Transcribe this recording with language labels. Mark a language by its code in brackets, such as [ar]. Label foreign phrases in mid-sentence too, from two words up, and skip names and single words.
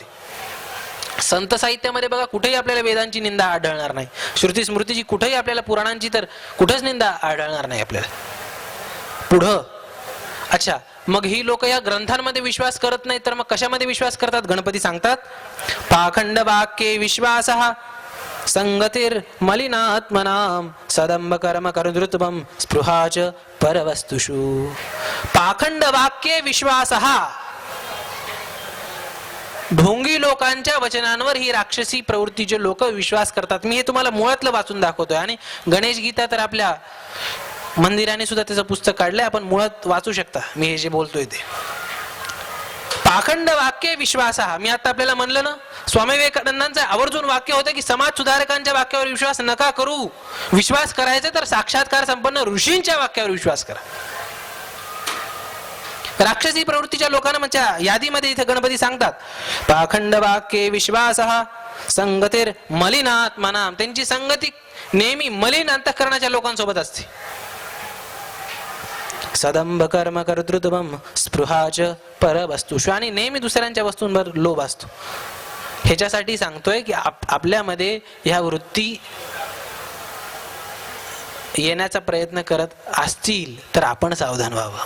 [mr] संत साहित्यामध्ये बघा कुठेही आपल्याला वेदांची निंदा आढळणार नाही, श्रुती स्मृतीची कुठेही, आपल्याला पुराणांची तर कुठेच निंदा आढळणार नाही आपल्याला. पुढं अच्छा, मग ही लोक या ग्रंथांमध्ये विश्वास करत नाहीत तर मग कशामध्ये विश्वास करतात? गणपती सांगतात, [sa] पाखंड वाक्ये विश्वासः संगतीर मलिनात्मनाम सदंब कर्म कर्तृत्वम स्पृहाच परवस्तुषु. पाखंड वाक्ये विश्वासः, [mr] ढोंगी लोकांच्या वचनांवर ही राक्षसी प्रवृत्तीचे लोक विश्वास करतात. मी हे तुम्हाला मुळातलं वाचून दाखवतोय, आणि गणेश गीता तर आपल्या मंदिराने सुद्धा त्याचं पुस्तक काढलंय, आपण मुळात वाचू शकता मी हे जे बोलतोय ते. [sa] पाखंड वाक्य विश्वास. [mr] मी आता आपल्याला म्हणलं ना, स्वामी विवेकानंदांचं आवर्जून वाक्य होतं की समाज सुधारकांच्या वाक्यावर विश्वास नका करू, विश्वास करायचा तर साक्षात्कार संपन्न ऋषींच्या वाक्यावर विश्वास करा. राक्षसी प्रवृत्तीच्या लोकांना म्हणजे यादीमध्ये इथे गणपती सांगतात, [sa] पाखंड वाक्ये विश्वासः संगतीर मलिनात्मनाम, [mr] त्यांची संगती नेहमी मलिन अंतःकरणाच्या लोकांसोबत असते. [sa] सदंब कर्म कर्तृत्वम स्पृहाच परवस्तुषु, [mr] आणि नेहमी दुसऱ्यांच्या वस्तूंवर लोभ असतो. ह्याच्यासाठी सांगतोय की आपल्यामध्ये ह्या वृत्ती येण्याचा प्रयत्न करत असतील तर आपण सावधान व्हावं.